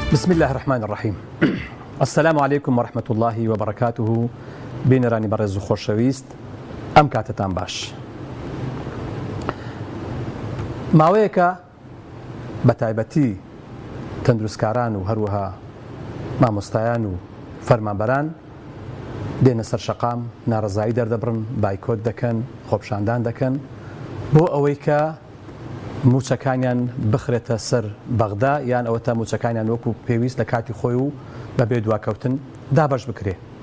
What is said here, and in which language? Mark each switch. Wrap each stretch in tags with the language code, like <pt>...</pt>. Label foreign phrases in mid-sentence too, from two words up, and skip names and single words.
<ar>بسم الله الرحمن الرحيم. السلام عليكم ورحمة الله وبركاته.</ar> <ckb>بینەرانی بەڕێز و خۆشەویست، ئەم کاتتان باش. ماوەیەکە بە تایبەتی تەندروستکاران و هەروەها مامۆستایان و فەرمانبەران دێنە سەر شەقام، ناڕەزایی دەردەبڕن، بایکۆت دەکەن، خۆپشاندان دەکەن بۆ ئەوەی کە موچەکانیان بخرێتە سەر بەغدا، یان ئەوە تا موچەکانیان وەکو پێویست لە کاتی خۆی و بەبێ دواکەوتن دابەش بکرێ.</ckb>